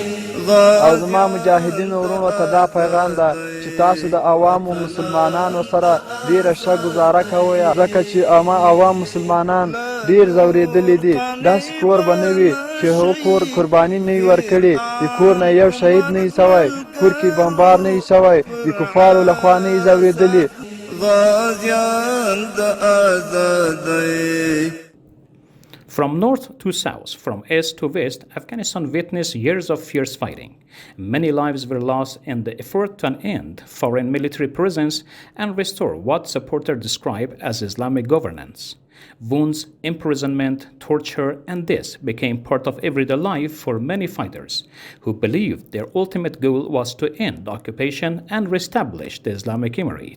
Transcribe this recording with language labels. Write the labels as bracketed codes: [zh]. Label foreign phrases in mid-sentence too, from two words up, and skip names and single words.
[ps] او زما مجاهدین ورونو ته دا پیغام ده چې تاسو د عوامو مسلمانانو سره ډیره ښه ګزاره کوئ ځکه چې عوام مسلمانان ډیر ځورېدلي دي داسې کور به نه وي چې هغه کور قرباني نه وي ورکړې د کور نه یو شهید نه وي سوی کور کې بمبار نه وي سوی د کفارو لخوا نه وي ځورېدلي غازیان د آزادۍ. [en] From north to south, from east to west, Afghanistan witnessed years of fierce fighting. Many lives were lost in the effort to end foreign military presence and restore what supporters describe as Islamic governance. Wounds, imprisonment, torture, and this became part of everyday life for many fighters who believed their ultimate goal was to end the occupation and reestablish the Islamic Emirate.